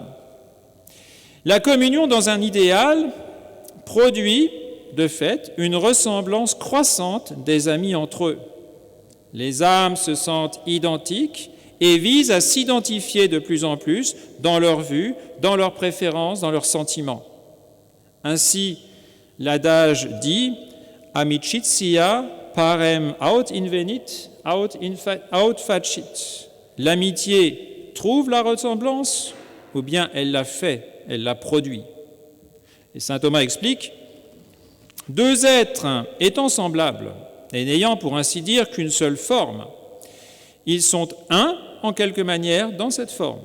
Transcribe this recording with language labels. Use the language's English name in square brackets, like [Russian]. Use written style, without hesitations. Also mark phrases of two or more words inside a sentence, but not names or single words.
[French] La communion dans un idéal produit, de fait, une ressemblance croissante des amis entre eux. Les âmes se sentent identiques et visent à s'identifier de plus en plus dans leurs vues, dans leurs préférences, dans leurs sentiments. Ainsi, l'adage dit « [Latin] Amicitia parem aut invenit, aut facit ». [French] L'amitié trouve la ressemblance ou bien elle la fait, elle la produit. Et saint Thomas explique « Deux êtres étant semblables et n'ayant pour ainsi dire qu'une seule forme, ils sont un en quelque manière dans cette forme.